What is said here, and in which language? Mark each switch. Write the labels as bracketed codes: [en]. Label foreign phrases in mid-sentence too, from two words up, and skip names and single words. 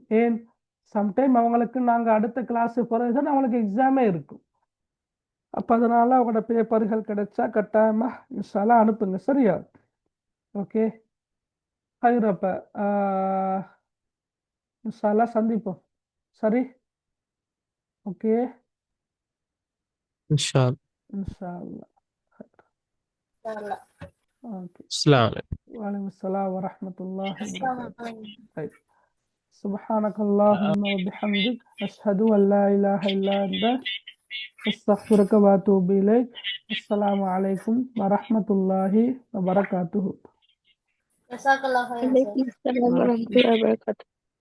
[ta] ஏன் சம்டைம் அவங்களுக்கு நாங்கள் அடுத்த கிளாஸ் பிறகுதான் அவங்களுக்கு எக்ஸாமே இருக்கும். அப்போ அதனால அவங்களோட பேப்பர்கள் கிடைச்சா கட்டாயமாக [ar] إن شاء الله [ta] அனுப்புங்க. சரியா? ஓகே, ஹைரப்ப [ar] إن شاء الله [ta] சந்திப்போம். சரி, ஓகே, [ar] إن شاء الله. إن شاء الله. إن شاء الله. [ta] ஓகே, [ar] السلام عليكم. وعليكم السلام ورحمة الله السلام وبركاته. عليكم. سبحانك اللهم وبحمدك أشهد أن لا إله إلا أنت أستغفرك وأتوب إليك. السلام عليكم ورحمة الله وبركاته. جزاك الله خيرا சார். وعليكم السلام ورحمة الله وبركاته.